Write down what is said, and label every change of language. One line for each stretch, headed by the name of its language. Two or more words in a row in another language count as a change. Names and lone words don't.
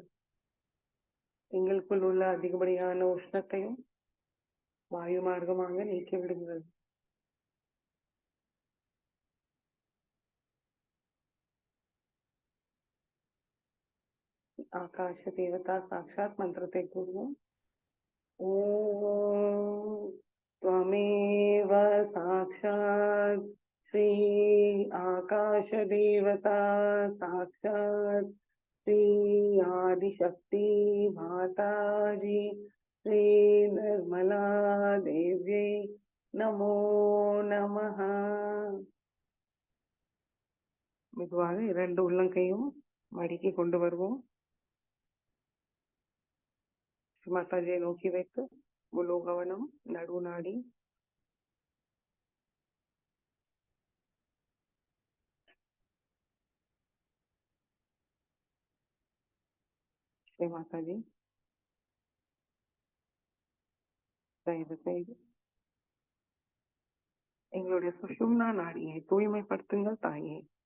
Tamil: எங்களுக்குள் உள்ள அதிகப்படியான உஷ்ணத்தையும் வாயு மார்க்கமாக நீக்கிவிடுங்கள்.
Sanskrit: आकाश देवता साक्षात्
Tamil: மந்திரத்தை கூறுவோம்.
Sanskrit: ஓம் त्वमेव साक्षात् श्री आकाश देवता साक्षात् श्री आदिशक्ति माताजी श्री निर्मला देव्यै नमो नमः.
Tamil: மெதுவாக 2 உள்ளங்கையும் மடிக்கு கொண்டு வருவோம். மாதாஜியை நோக்கி வைத்து முழு கவனம் நடு நாடி ஸ்ரீ மாதாஜி, தயவு செய்து எங்களுடைய சுஷும்னா நாடியை தூய்மைப்படுத்துங்கள் தாயே.